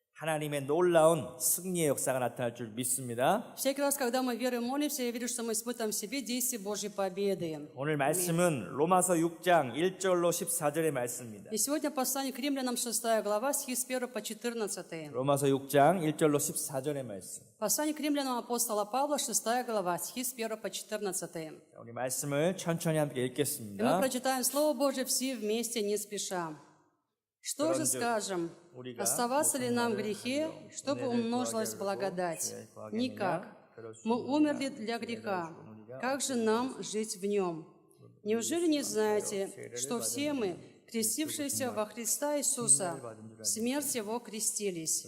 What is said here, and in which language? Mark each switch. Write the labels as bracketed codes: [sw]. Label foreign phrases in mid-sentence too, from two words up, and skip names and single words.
[ko] 하나님의 놀라운 승리의 역사가 나타날 줄 믿습니다. [ru] Всякий раз, когда мы веруем, молимся, я верю, что мы испытываем в себе действие Божьей победы. [ko] 오늘 말씀은 로마서 6장 1절로 14절의 말씀입니다. [ru] И сегодня послание к римлянам 6 глава, стих с 1 по 14. [ko] 로마서 6장 1절로 14절의 말씀. [ru] Послание к римлянам апостола Павла, 6 глава, стих с 1 по 14. [ko] 우리 말씀을 천천히 함께 [ru] И мы [ko] 읽겠습니다. [ru] прочитаем Слово Божье все вместе, не спеша. Что же скажем? Оставаться ли нам в грехе, чтобы умножилась благодать? Никак. Мы умерли для греха. Как же нам жить в нем? Неужели не знаете, что все мы, крестившиеся во Христа Иисуса, в смерть Его крестились?